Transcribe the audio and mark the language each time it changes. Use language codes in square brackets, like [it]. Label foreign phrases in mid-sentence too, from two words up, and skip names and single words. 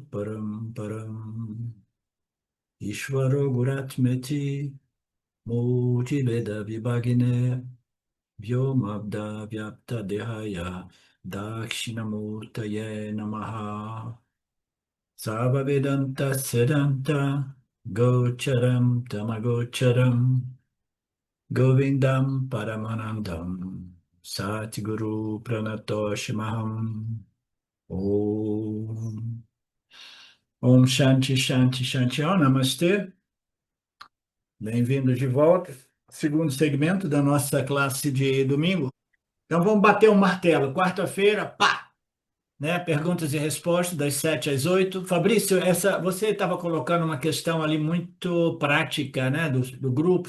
[sa] परम्परम् ईश्वरो गुरात्मेति मूर्ति वेद विभागिने व्योमब्द व्याप्त देहाय दक्षिणामूर्तये नमः सर्व वेदान्त सिद्धान्त गोचरम् तमगोचरम् गोविन्दम् परमानन्दम् सद्गुरु प्रणतोऽस्म्यहम् ॐ ॐ शान्ति शान्ति शान्ति ॐ नमस्ते. [pt] Bem-vindos de volta. Segundo segmento da nossa classe de domingo. Então vamos bater o martelo. Quarta-feira, pá! Né? Perguntas e respostas das 7 às 8. Fabrício, você estava colocando uma questão ali muito prática, né, do grupo.